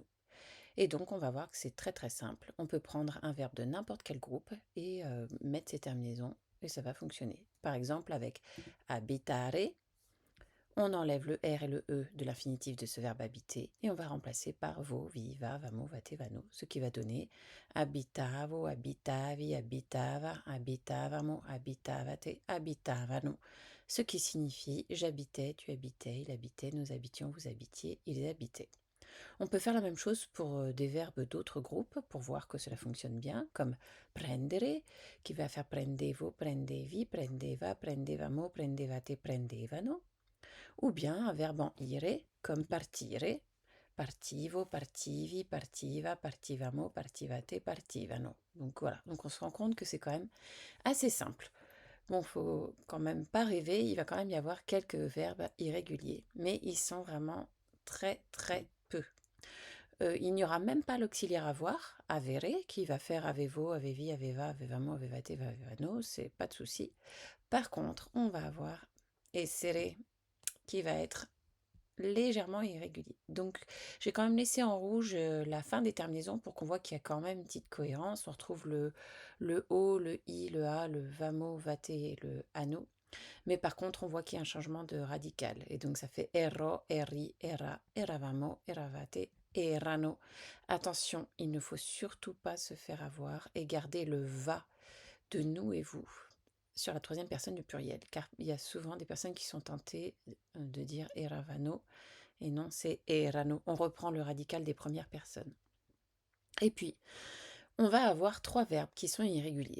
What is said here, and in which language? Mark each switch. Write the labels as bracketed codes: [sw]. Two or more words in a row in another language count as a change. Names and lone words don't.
[fr] Et donc on va voir que c'est très très simple. On peut prendre un verbe de n'importe quel groupe et mettre ses terminaisons et ça va fonctionner. Par exemple avec abitare, on enlève le R et le E de l'infinitif de ce verbe habiter et on va remplacer par [it] vo, vi, va, vamo, vate, vano, [fr] ce qui va donner [it] abitavo, abitavi, abitava, abitavamo, abitavate, abitavano, [fr] ce qui signifie j'habitais, tu habitais, il habitait, nous habitions, vous habitiez, ils habitaient. On peut faire la même chose pour des verbes d'autres groupes pour voir que cela fonctionne bien, comme prendere, qui va faire [it] prendevo, prendevi, prendeva, prendevamo, prendevate, prendevano, [fr] ou bien un verbe en ire, comme [it] partire, partivo, partivi, partiva, partivamo, partivate, partivano. [fr] Donc voilà, donc on se rend compte que c'est quand même assez simple. Bon, faut quand même pas rêver, il va quand même y avoir quelques verbes irréguliers, mais ils sont vraiment très très peu. Il n'y aura même pas l'auxiliaire avoir, avere, qui va faire [it] avevo, avevi, aveva, avevamo, avevate, avevano, [fr] c'est pas de souci. Par contre, on va avoir essere, qui va être légèrement irrégulier. Donc, j'ai quand même laissé en rouge la fin des terminaisons pour qu'on voit qu'il y a quand même une petite cohérence. On retrouve le O, le I, le A, le [it] vamo, vate [fr] et le ano. Mais par contre, on voit qu'il y a un changement de radical. Et donc, ça fait [it] erro, eri, era, eravamo, eravate, erano. [fr] Attention, il ne faut surtout pas se faire avoir et garder le va de nous et vous sur la troisième personne du pluriel, car il y a souvent des personnes qui sont tentées de dire eravano, et non, c'est erano. On reprend le radical des premières personnes. Et puis, on va avoir trois verbes qui sont irréguliers.